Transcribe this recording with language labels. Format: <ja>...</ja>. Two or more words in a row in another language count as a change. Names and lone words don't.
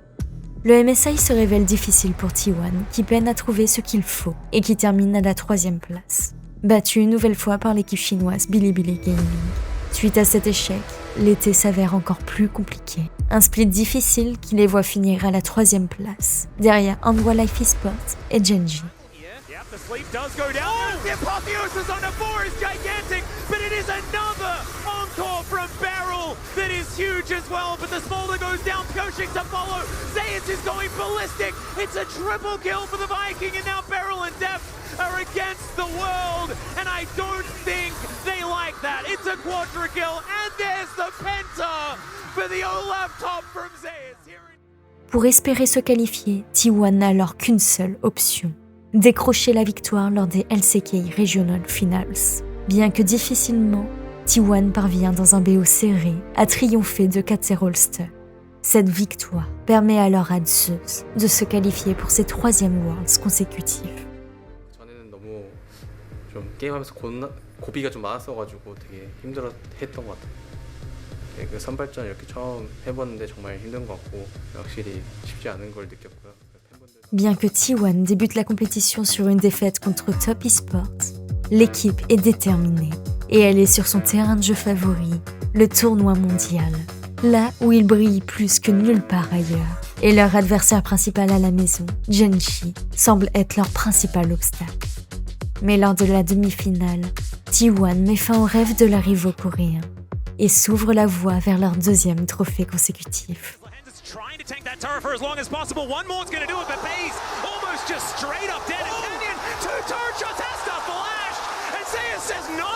<fr>Le MSI se révèle difficile pour T1 qui peine à trouver ce qu'il faut et qui termine à la 3e place. Battu une nouvelle fois par l'équipe chinoise Bilibili Gaming. Suite à cet échec, l'été s'avère encore plus compliqué. Un split difficile qui les voit finir à la 3e place, derrière Hanwha Life Esports et Gen.G.</fr> <en>The sleep does go down. Oh, the apotheosis on the 4 is gigantic, but it is another encore from Beryl that is huge as well. But the Smolder goes down, Koshik to follow. Zeus is going ballistic. It's a triple kill for the Viking, and now Beryl and Deft are against the world. And I don't think they like that. It's a quadra kill, and there's the penta for the Olaf top from Zeus.</en> <fr>Pour espérer se qualifier, T1 n'a alors qu'une seule option. Décrocher la victoire lors des LCK Regional Finals. Bien que difficilement, T1 parvient dans un BO serré à triompher de 4-0 Ulster. Cette victoire permet alors à Zeus de se qualifier pour ses 3e Worlds consécutifs.</fr> <ko>전에는 너무 좀 게임하면서 고비가 좀 많았어가지고 되게 힘들어했던 것 같아요. 그 선발전 이렇게 처음 해봤는데 정말 힘든 것 같고 확실히 쉽지 않은 걸 느꼈고요.</ko> <fr>Bien que T1 débute la compétition sur une défaite contre Top Esports, l'équipe est déterminée et elle est sur son terrain de jeu favori, le tournoi mondial, là où ils brillent plus que nulle part ailleurs. Et leur adversaire principal à la maison, Gen.G, semble être leur principal obstacle. Mais lors de la demi-finale, T1 met fin au rêve de leur rivaux coréen et s'ouvre la voie vers leur 2e trophée consécutif.</fr> <en>Trying to tank that turret for as long as possible. One more's going to do it, but Pays almost just straight up dead. And Canyon, 2 turret shots has to flash. And Zeus says</en>